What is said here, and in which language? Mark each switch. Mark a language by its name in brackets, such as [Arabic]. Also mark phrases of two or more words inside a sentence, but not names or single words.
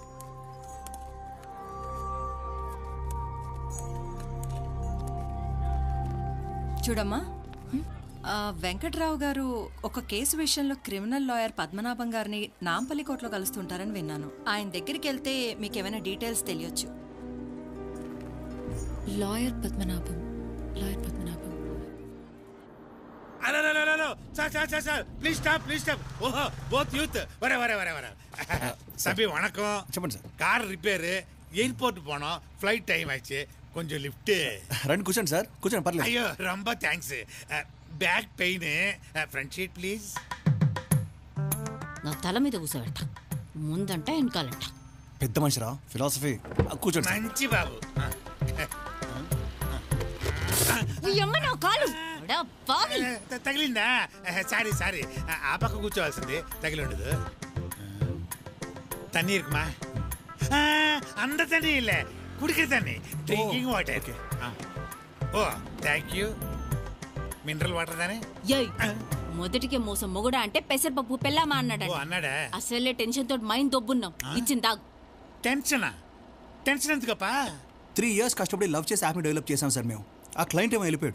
[Telugu] చూడమ్మా, వెంకట్రావు గారు ఒక కేసు విషయంలో క్రిమినల్ లాయర్ పద్మనాభం గారిని నాంపల్లి కోర్టులో కలుస్తుంటారని విన్నాను. ఆయన దగ్గరికి వెళ్తే మీకు ఏమైనా డీటెయిల్స్ తెలియచ్చు. లాయర్ పద్మనాభం, లాయర్ పద్మనాభం. [English] please stop, please stop. [Telugu] ఓహో, [English] both youth. [Telugu] వరే వరే వరే వరే. [Tamil] சபி வணக்கம். [Telugu] చెప్పండి సార్. [English] car repair, [Tamil] எயிர்போர்ட் போனோம், [English] flight time [Tamil] ஆயிடுச்சு, கொஞ்சம் லிஃப்ட். [Telugu] రండి కూర్చోండి సార్, కూర్చోండి పర్లేదు. [English] అయ్యో ரொம்ப thanks. back pain, front seat please. [Telugu] నా తల మీద కూసబెడతా, ముందంట వెనకాలంట. పెద్ద మనిషిరా, ఫిలాసఫీ. కూర్చోండి సార్. మంచి బాబు. ఉయ్యమ్మ నా కాలు. [Tamil] அடா பாவி. [Telugu] తగిలిందా? సారీ సారీ, ఆ పక్క కూర్చోవాల్సింది, తగిలి ఉండదు. [Tamil] தண்ணி இருக்குமா? அந்த தண்ணி இல்ல, குடிக்கிற தண்ணி, [English] drinking water. oh thank you. mineral water దానే. [Telugu] ఏయ్, మొదటికే మోసం మొగుడా అంటే పెసరపప్పు పెళ్ళామా అన్నాడు. అన్నాడా? అసలే టెన్షన్ తోటి మైండ్ దొబ్బున్నాం. ఇచ్చింది తాగు. టెన్షనా? టెన్షన్ ఎందుకప్పా? 3 years కష్టపడి లవ్ చేసి [English] app develop [Telugu] చేసాం సార్ మేము. ఆ క్లయింట్ ఏమో వెళ్ళిపోయాడు.